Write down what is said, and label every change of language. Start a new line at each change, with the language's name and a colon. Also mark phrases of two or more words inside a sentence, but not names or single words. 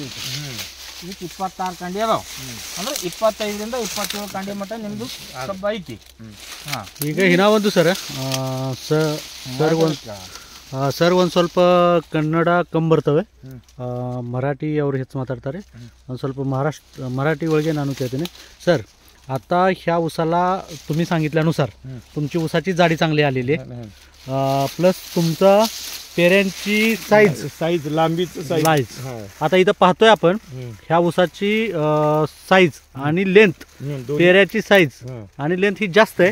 Kannada: ಇದಕ್ಕೆ 26 ಕಾಂಡಿ ಅದಾವ. ಅಂದ್ರೆ 25ರಿಂದ 27 ಕಾಂಡಿ ಮಟ್ಟ ನಿಮ್ದು ಕಬ್ಬ ಐತಿ. ಈಗ ಹಿನ ಒಂದು ಸರ್ ಒಂದು ಸ್ವಲ್ಪ ಕನ್ನಡ ಕಮ್ಮಿ ಬರ್ತವೆ, मराठी ಅವರು ಹೆಚ್ಚು ಮಾತಾಡ್ತಾರೆ. ಒಂದು ಸ್ವಲ್ಪ मराठी ಒಳಗೆ ನಾನು ಕೇಳ್ತೀನಿ सर.
Marathi: आता ह्या उसाला तुम्ही सांगितल्यानुसार तुमची उसाची जाडी चांगली आलेली आहे, प्लस तुमचा पेऱ्यांची साईज लांबीचं साईज. आता इथं पाहतोय आपण ह्या उसाची साईज आणि लेंथ, पेऱ्याची साईज आणि लेंथ ही जास्त आहे.